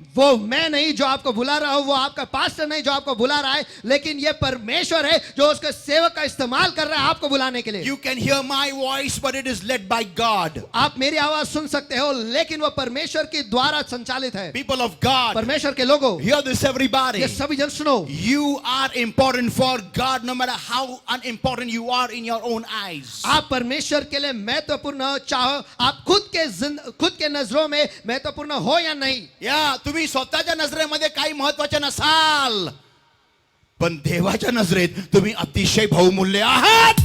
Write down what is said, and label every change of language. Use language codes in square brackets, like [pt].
[hi] वो मैं नहीं जो आपको बुला रहा हूं, वो आपका पास्टर नहीं जो आपको बुला रहा है, लेकिन ये परमेश्वर है जो उसके सेवक का इस्तेमाल कर रहा है आपको बुलाने के लिए। [en] You can hear my voice, but it is led by God. [hi] आप मेरी आवाज सुन सकते हो, लेकिन वो परमेश्वर के द्वारा संचालित है। [en] People of God, [hi] परमेश्वर के लोगों, [en] hear this everybody. [hi] ये सभी जन सुनो, [en] You are important for God no matter how unimportant you are in your own eyes. [hi] आप परमेश्वर के लिए महत्वपूर्ण हो, चाहो आप खुद के नजरों में महत्वपूर्ण हो या नहीं। [mr] या तुम्ही स्वतःच्या नजरेमध्ये काही महत्वाचे नसाल, पण देवाच्या नजरेत तुम्ही अतिशय बहुमूल्य आहात.